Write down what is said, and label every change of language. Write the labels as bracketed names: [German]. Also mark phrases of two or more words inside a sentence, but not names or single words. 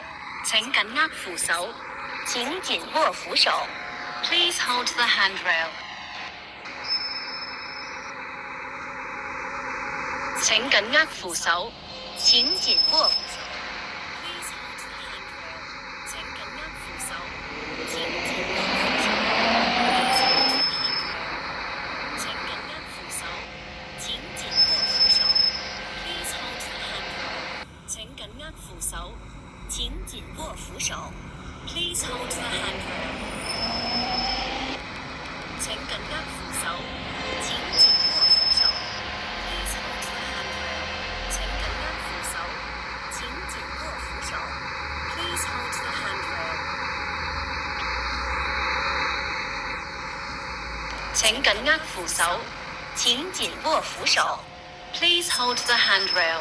[Cantonese] 請緊握扶手，請緊握扶手。 [English] Please hold the handrail。 [Cantonese] 請緊握扶手，請緊握扶手。 [English] Please hold the handrail。 [Cantonese] 請緊握扶手，請緊握扶手。 [English] Please hold the handrail。 [Cantonese] 請緊握扶手，請緊握扶手。 [English] Please hold the handrail。 [Cantonese] 請緊握扶手，請緊握扶手。 [English] 手。Please hold the handrail。 [Cantonese] 請緊握扶手，請緊握扶手。 [English] Please hold the handrail。 [Cantonese] 請緊握扶手，請緊握扶手。 [English] Please hold the handrail。 [Cantonese] 請緊握扶手，請緊握扶手。 [English] Please hold the handrail。